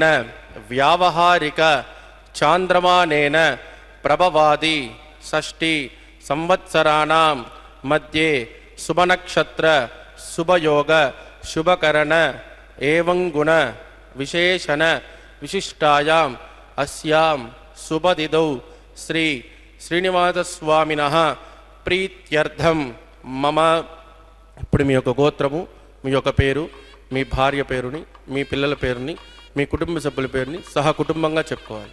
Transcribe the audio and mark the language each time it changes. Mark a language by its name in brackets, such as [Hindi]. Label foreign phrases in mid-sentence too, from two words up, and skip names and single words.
[Sanskrit] व्यावहारिक चान्द्रमानेन प्रभवादि षष्ठी संवत्सराणां मध्ये शुभनक्षत्र शुभयोग शुभकरण एवं गुण विशेषण विशिष्टायाम् अस्यां शुभतिथौ श्री श्रीनिवासस्वामिनः प्रीत्यर्थं मम [Telugu] ఇప్పుడు మీ యొక్క గోత్రము, మీ యొక్క పేరు, మీ భార్య పేరుని, మీ పిల్లల పేరుని, మీ కుటుంబ సభ్యుల పేరుని సహా కుటుంబంగా చెప్పుకోవాలి.